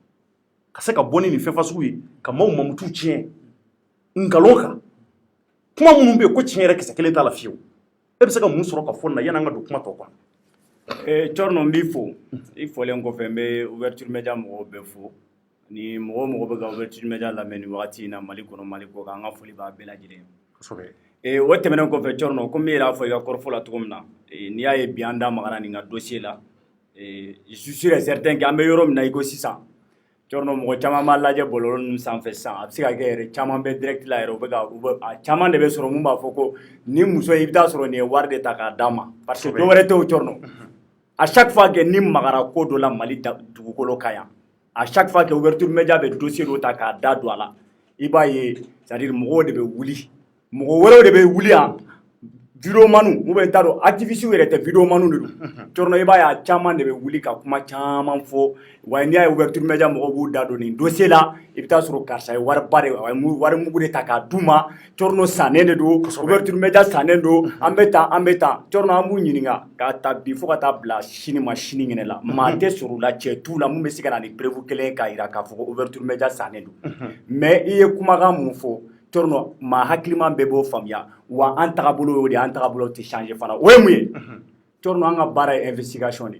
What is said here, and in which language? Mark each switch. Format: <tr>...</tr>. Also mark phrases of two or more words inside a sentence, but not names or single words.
<bm>ka se ka bɔ ni nin fɛn fasugu ye ka maaw mamutu tiɲɛ nkalon kan kuma minnu bɛ yen ko tiɲɛ yɛrɛ kisɛ kelen t'a la fiyewu e bɛ se ka mun sɔrɔ ka fɔ nin na yanni an ka don kuma tɔ kɔnɔ Cɔrɔnɔ n b'i fo i fɔlen kɔfɛ n bɛ ouverture média mɔgɔw bɛɛ fo ni mɔgɔ bɛ ka ouverture média lamɛn nin wagati in na Mali kɔnɔ Mali kɔ kan an ka foli b'a bɛɛ lajɛlen ye o tɛmɛnen kɔfɛ Cɔrɔnɔ komi e yɛrɛ y'a fɔ i ka kɔrɔfɔ la cogo min na n'i y'a ye bi an da magara nin ka dossier la</bm> <fr>je suis sûr et certain que</fr> <bm>an bɛ yɔrɔ min na i ko sisan Cɔrɔnɔ mɔgɔ caman b'a lajɛ bɔlɔlɔ ninnu sanfɛ sisan a bɛ se ka kɛ yɛrɛ caman bɛ direct la yɛrɛ u bɛ a caman de bɛ sɔrɔ mun b'a fɔ ko ni muso i bɛ taa sɔrɔ nin ye wari de ta k'a d'a ma</bm> <fr>parce que</fr> <bm>dɔ wɛrɛ tɛ o Cɔrɔnɔ</bm> <fr>à chaque fois que</fr> <bm>ni magara ko dɔ la Mali dugukolo kan yan</bm> <fr>à chaque fois que</fr> <bm>ouverture média bɛ dossier dɔ ta k'a da don a la i b'a ye</bm> <fr>c'est à dire</fr> <bm>mɔgɔw de bɛ wuli mɔgɔ wɛrɛw de bɛ wuli yan vidéomanu ou bien n t'a dɔn activiste yɛrɛ tɛ vidéomanu de don Cɔrɔnɔ i b'a ye a caman de bɛ wuli ka kuma caman fɔ wa n'i y'a ye ouverture média mɔgɔw b'u da don nin dossier la i bɛ taa sɔrɔ karisa ye wariba de a ye wari mugu de ta k'a d'u ma Cɔrɔnɔ sannen de don ouverture média sannen don an bɛ tan Cɔrɔnɔ an b'u ɲininka k'a ta bi fo ka taa bila sini ma sini ɲinɛ la maa tɛ sɔrɔ u la cɛ t'u la mun bɛ se ka na ni preuve kelen k'a jira k'a fɔ ko ouverture média sannen don mais i ye kumakan mun fɔ Cɔrɔnɔ maa hakiliman bɛɛ b'o faamuya wa an tagabolo y'o de ye an tagabolo tɛ changer fana o ye mun ye cɔrɔnɔ an ka baara ye investigation de</bm>